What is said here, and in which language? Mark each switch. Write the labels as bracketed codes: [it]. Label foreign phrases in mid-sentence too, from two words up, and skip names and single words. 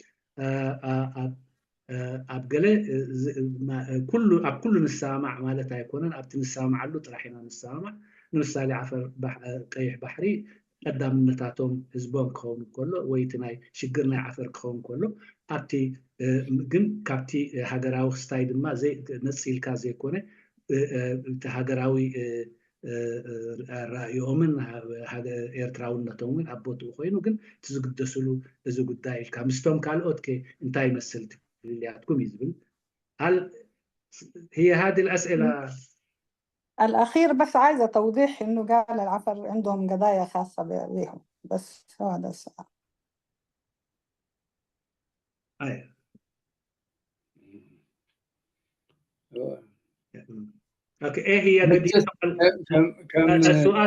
[ti] ኣብ ገለ ኩሉ ኣብ ኩሉ ንሰማዕ ማለት ኣይኮነን። ኣብቲ ንሰማዓሉ ጥራሕ ኢና ንሰማዕ። ንምሳሌ ዓፈር ቀይሕ ባሕሪ ቀዳምነታቶም ህዝቦም ክኸውን ከሎ ወይ እቲ ናይ ሽግር ናይ ዓፈር ክኸውን ከሎ ኣብቲ ግን ካብቲ ሃገራዊ ክስታይ ድማ ነፂልካ ዘይኮነ እቲ ሃገራዊ ራእዮምን ኤርትራውነቶምን ኣብ ቦትኡ ኮይኑ ግን ትዝግደስሉ እዚ ጉዳይ ኢልካ ምስቶም ካልኦት እንታይ ይመስል ትልልያትኩም ይዝብል [ar] هل هي هذه الأسئلة؟ الأخير بس عايزة توضيح إنه قال العفر عندهم قضايا خاصة بهم، بس هذا السؤال. اوكي ايه هي السؤال؟